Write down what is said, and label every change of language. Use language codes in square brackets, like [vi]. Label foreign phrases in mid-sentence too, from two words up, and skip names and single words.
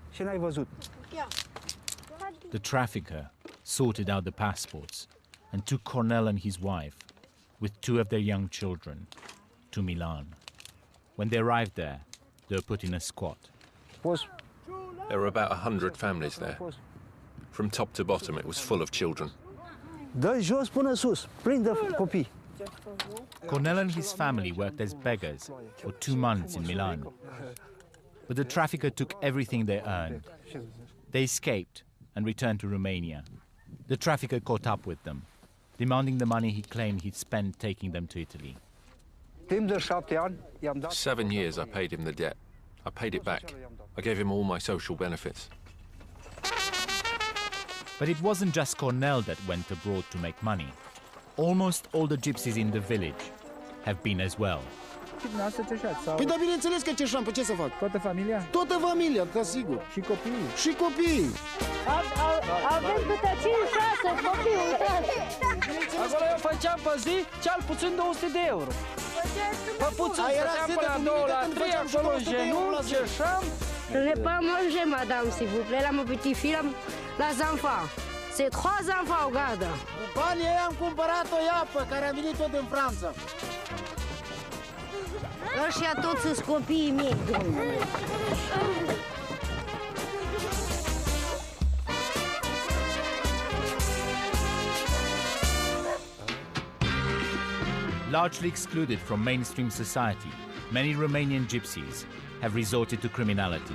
[en] The trafficker sorted out the passports and took Cornel and his wife, with 2 of their young children, to Milan. When they arrived there, they were put in a squat. There were about 100 families there. From top to bottom, it was full of children. [ro] Dă jos până sus, prinde copii. [en] Cornel and his family worked as beggars for 2 months in Milan. But the trafficker took everything they earned. They escaped and returned to Romania. The trafficker caught up with them, demanding the money he claimed he'd spent taking them to Italy. 7 years I paid him the debt. I paid it back. I gave him all my social benefits. But it wasn't just Cornel that went abroad to make money. Almost all the gypsies in the village have been as well. [ro] Păi da, bineînțeles că ceșam, pe ce să fac? Toată familia? Toată familia, da, sigur. Și copiii? Și copiii. Avem câte 5-6 copii, uitați. Acolo eu făceam pe zi cel puțin 200 de euro. Pe puțin stăteam până la 2 la 3, acolo în genunchi, ceșam. [fr] Ne pas manger, madame, s'il vous plaît. La mon petit fils, la enfants. C'est 3 enfants, regarde. [ro] Cu banii ăia am cumpărat o iapă care a venit tot din Franța. Ăștia toți sunt copiii mei, domnule. [en] Largely excluded from mainstream society, many Romanian gypsies have resorted to criminality.